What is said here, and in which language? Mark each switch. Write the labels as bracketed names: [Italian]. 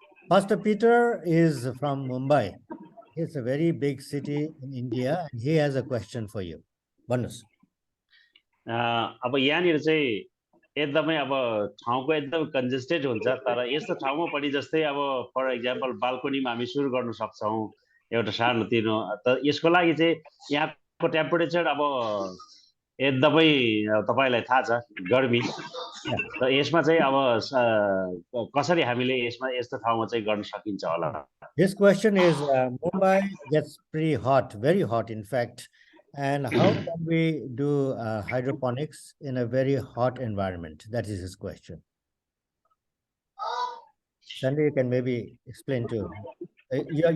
[English] Pastor Peter is from Mumbai. It's a very big city in India, and he has a question for you. [Nepali] भन्नुस्. अब यहाँनिर चाहिँ एकदमै अब ठाउँको एकदम कन्जेस्टेड हुन्छ, तर यस्तो ठाउँमा पनि जस्तै अब [English] for example [Nepali] बाल्कनीमा हामी सुरु गर्न सक्छौँ एउटा सानोतिनो. त यसको लागि चाहिँ यहाँको टेम्परेचर अब एकदमै तपाईलाई थाहा छ गर्मी. त यसमा चाहिँ अब कसरी हामीले यसमा यस्तो ठाउँमा चाहिँ गर्न सकिन्छ होला? [English] This question is Mumbai gets pretty hot, very hot in fact, and how can we do hydroponics in a very hot environment? That is his question. Sandy, you can maybe explain to him.